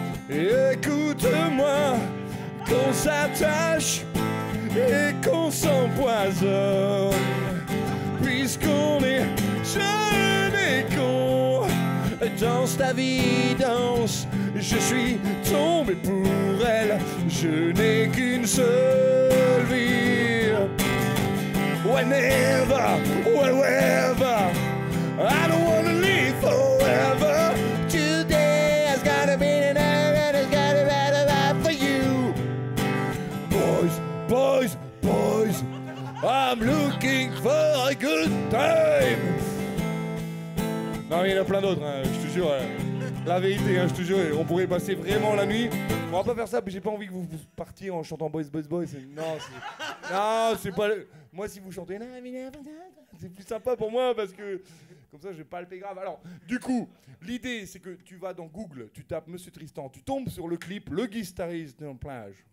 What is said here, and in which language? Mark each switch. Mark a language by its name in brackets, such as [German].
[French] Écoute-moi, qu'on s'attache et qu'on s'empoisonne, puisqu'on est jeune et con. Danse ta vie, danse, je suis tombé pour elle, je n'ai qu'une seule vie. [English] Whenever, wherever, I don't wanna live forever. Today has gotta be an hour and it's gotta be right for you. Boys, boys, boys, I'm looking for a good time. [French] Non mais il y en a plein d'autres, hein, je te jure. La vérité, hein, je te jure, on pourrait passer vraiment la nuit. On va pas faire ça, mais j'ai pas envie que vous partiez en chantant Boys, Boys, Boys. Non, c'est pas... Moi, si vous chantez... C'est plus sympa pour moi, parce que... Comme ça, je vais palper grave. Alors, du coup, l'idée, c'est que tu vas dans Google, tu tapes Monsieur Tristan, tu tombes sur le clip, le guitariste de plage.